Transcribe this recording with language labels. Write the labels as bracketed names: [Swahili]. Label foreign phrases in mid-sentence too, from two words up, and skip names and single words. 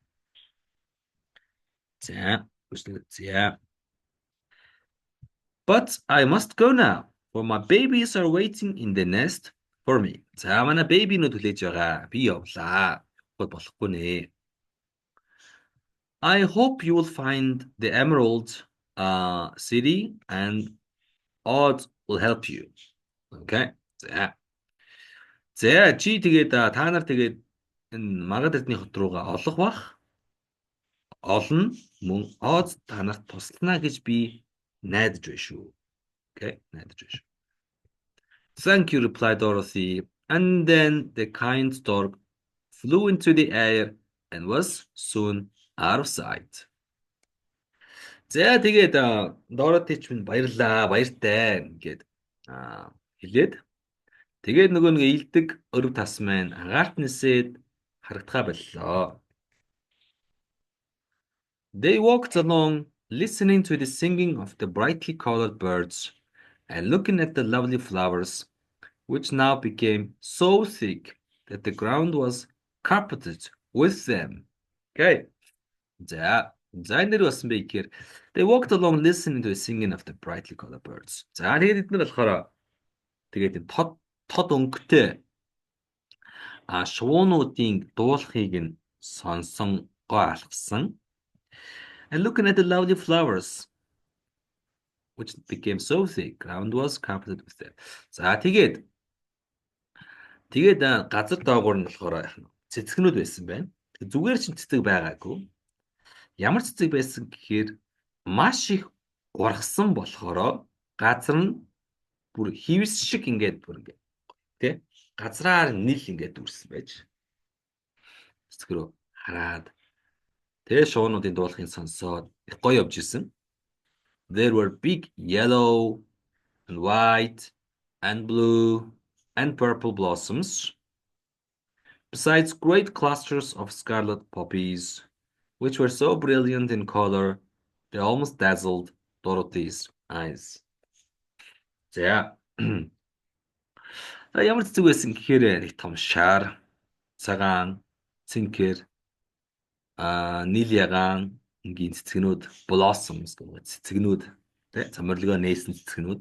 [English] За But I must go now, for my babies are waiting in the nest for me. [Mongolian] За манай бэбинүүд хүлээж байгаа. Би явлаа. Болохгүй нэ. [English] I hope you will find the Emerald City and Oz will help you. Okay. [Mongolian] За чи тэгээд та нар тэгээд энэ Магад эрдний хот руугаа олох бах. Олон мөн Оз та нарт туслана гэж би найдаж байна шүү. Okay, найдаж байна шүү. [English] Thank you, replied Dorothy. And then the kind stork flew into the air and was soon out of sight. [Mongolian] За тэгээд Дороти ч минь баярлаа, баяртай ингээд хэлээд тэгээд нөгөө нэг илдэг өрв тасман агаарт нисээд харагдхаа боллоо. [English] They walked along, listening to the singing of the brightly colored birds and looking at the lovely flowers, which now became so thick that the ground was carpeted with them. Okay. [Mongolian] За, за энэ нэр болсон бэ гэхээр [English] they walked along listening to the singing of the brightly colored birds. [Mongolian] За тэгээд эдгээр болохоор тэгээд энэ тод өнгөтэй шувуунуудын дуулахыг нь сонсон гоо алхсан. [English] And looking at the lovely flowers which became so thick, ground was carpeted with them. [Mongolian] За тэгээд газар доогуур нь болохоор цэцгнүүд байсан байна. Зүгээр ч цэцэг байгаагүй. Ямар цэцэг байсан гэхээр маш их ургасан болохоро газар нь бүр хивс шиг ингээд бүр ингээд тий газраар нийл ингээд дүрсэн байж цэцэг рүү хараад тэгээ шуунуудын дуулахыг сонсоод их гоё явж исэн. [English] There were big yellow and white and blue and purple blossoms, besides great clusters of scarlet poppies, which were so brilliant in color they almost dazzled Dorothy's eyes. [Mongolian] За. Ямар цэцэг байсан гэхээр нэг том шар, цагаан, цэнхэр, нийл ягаан энгийн цэцгнүүд, blossoms гэх цэцгнүүд, тэ цамарлогоо нээсэн цэцгнүүд.